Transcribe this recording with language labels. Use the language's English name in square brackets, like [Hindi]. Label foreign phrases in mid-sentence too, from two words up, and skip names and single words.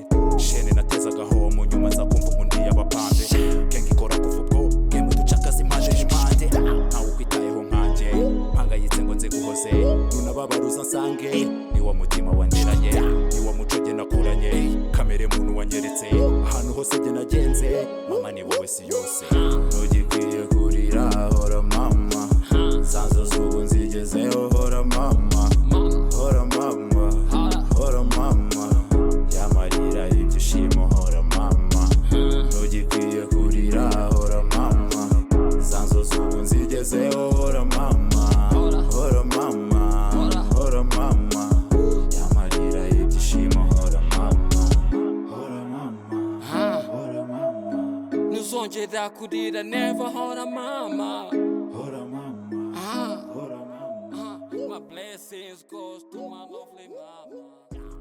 [Kinyarwanda] shene natezaga homo nyuma nza kumva undi y'abapande kenga ikora kuva ubwo game ducakaza impande n'impande ntawe ukwitayeho nkanjye mpangayitse ngo nze guhoze nunababaruza nsange niwo mutima wanderanye niwo muco jye nakuranye kamere muntu wanyeretse ahantu hose jye nagenze mama ni wowe si yose ntugikwiye kurira hora mama sanzo z'ubu nzigezeho hora mama hora mama hora mama yamarira ibyishimo hora mama ntugikwiye kurira hora mama sanzo z'ubu nzigezeho hora mama hora mama hora mama yamarira ibyishimo hora mama hora mama hora mama ntuzongera kurira never hora mama hora mama hora mama [English] my blessings goes to my lovely mama